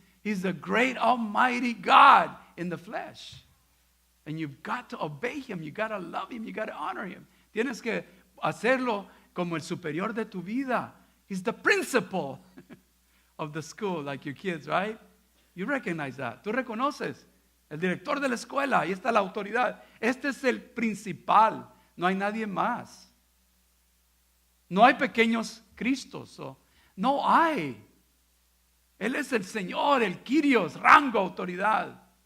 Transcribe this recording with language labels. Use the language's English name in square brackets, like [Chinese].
[English] He's the great almighty God in the flesh. And you've got to obey Him. You've got to love Him. You've got to honor Him. [Spanish] Tienes que hacerlo como el superior de tu vida. [English] He's the principal of the school, like your kids, right? You recognize that. [Spanish] Tú reconoces. El director de la escuela, ahí está la autoridad. Este es el principal. No hay nadie más. No hay pequeños Cristos. No hay. Él es el Señor, el Kyrios, rango, autoridad.